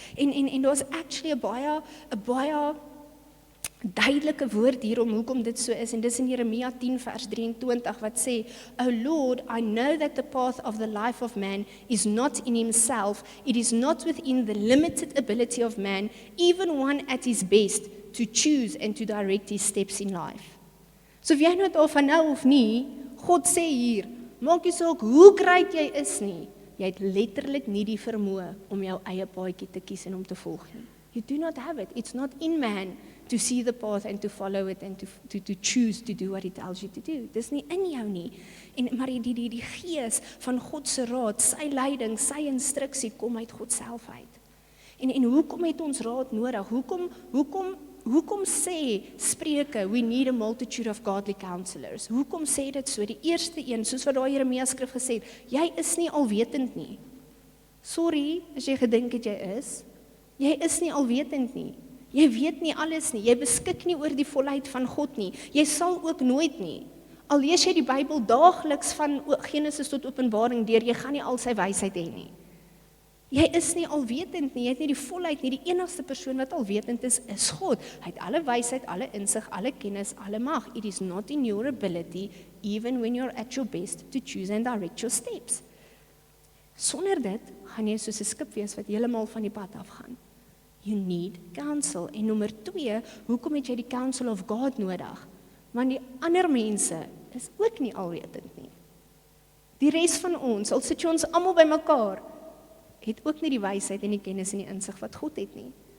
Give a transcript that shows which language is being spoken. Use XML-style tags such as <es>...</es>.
<af>En daar's actually 'n baie duidelike woord hier om hoekom dit so is, en dis in Jeremia 10 vers 23 wat sê,</af> <en>O Lord, I know that the path of the life of man is not in himself, it is not within the limited ability of man, even one at his best, to choose and to direct his steps in life.</en> <af>So of jy nou daarvan nou of nie, God sê hier, maak nie saak hoe great jy is nie, jy het letterlik nie die vermoë om jou eie paadjie te kies en om te volg nie.</af> <en>You do not have it. It's not in man to see the path and to follow it and to choose to do what he tells you to do.</en> <af>Dis nie in jou nie. Maar die gees van God se raad, sy leiding, sy instruksie kom uit God self uit. En hoekom het ons raad nodig? Hoekom sê Spreuke,</af> <en>we need a multitude of godly counselors?</en> <af>Hoekom sê dit so? Die eerste een, soos wat daar Jeremia skrif gesê het, jy is nie alwetend nie. Sorry, as jy gedink het jy is nie alwetend nie. Jy weet nie alles nie, jy beskik nie oor die volheid van God nie, jy sal ook nooit nie. Al lees jy die Bybel daagliks van Genesis tot Openbaring deur, jy gaan nie al sy wysheid hê nie. Jy is nie alwetend nie, jy het nie die volheid nie, die enigste persoon wat alwetend is God. Hy het alle wysheid, alle insig, alle kennis, alle mag.</af> <en>It is not in your ability, even when you're at your best, to choose and direct your steps.</en> <af>Sonder dit gaan jy soos 'n skip wees wat heeltemal van die pad afgaan.</af> <en>You need counsel.</en> <af>En nommer 2, hoekom het jy die</af> <en>counsel of God</en> <af>nodig? Want die ander mense is ook nie alwetend nie. Die res van ons, al sit jy ons almal bymekaar, het ook nie die wysheid en die kennis en die insig wat God het nie.</af>